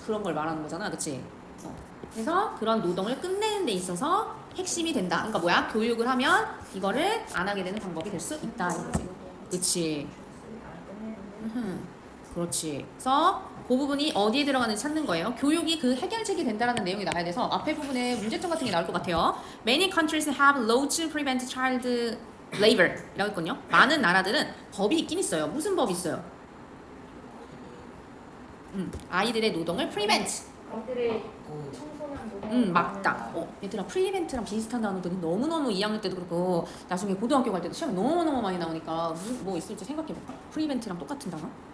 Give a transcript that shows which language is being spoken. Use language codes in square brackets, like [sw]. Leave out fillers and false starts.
[ko] 그런 걸 말하는 거잖아, 그치? 그래서 그런 노동을 끝내는 데 있어서 핵심이 된다. 그러니까 뭐야? 교육을 하면 이거를 안 하게 되는 방법이 될 수 있다, 이거지. 그치? 그렇지. 그래서 그 부분이 어디에 들어가는지 찾는 거예요. 교육이 그 해결책이 된다라는 내용이 나와야 돼서 앞에 부분에 문제점 같은 게 나올 것 같아요. [en] Many countries have laws to prevent child labor 이라고 했거든요. [ko] 많은 나라들은 법이 있긴 있어요. 무슨 법이 있어요? 아이들의 노동을 prevent. 아이들의 청소년 노동 막다. 얘들아 prevent랑 비슷한 단어들이 너무너무 2학년 때도 그렇고 나중에 고등학교 갈 때도 시험에 너무너무 많이 나오니까 무슨 뭐 있을지 생각해볼까? prevent랑 똑같은 단어?